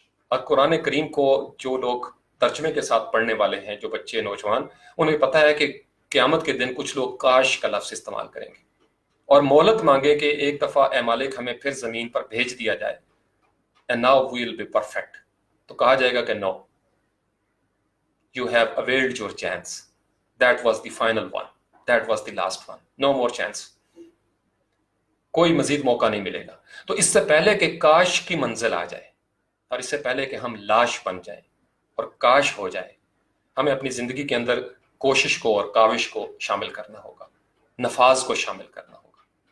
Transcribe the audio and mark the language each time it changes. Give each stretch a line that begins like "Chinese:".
Urdu: اور قرآن کریم کو جو لوگ ترجمے کے ساتھ پڑھنے والے ہیں، جو بچے نوجوان، انہیں پتہ ہے کہ قیامت کے دن کچھ لوگ کاش کا لفظ استعمال کریں گے اور مہلت مانگے کہ ایک دفعہ اے مالک ہمیں پھر زمین پر بھیج دیا جائے،
English: and now we will be perfect.
Urdu: تو کہا جائے گا کہ
English: no, you have availed your chance, that was the final one, that was the last one, no more chance.
Urdu: کوئی مزید موقع نہیں ملے گا. تو اس سے پہلے کہ کاش کی منزل آ جائے اور اس سے پہلے کہ ہم لاش بن جائیں اور کاش ہو جائے، ہمیں اپنی زندگی کے اندر کوشش کو اور کاوش کو شامل کرنا ہوگا، نفاذ کو شامل کرنا ہوگا.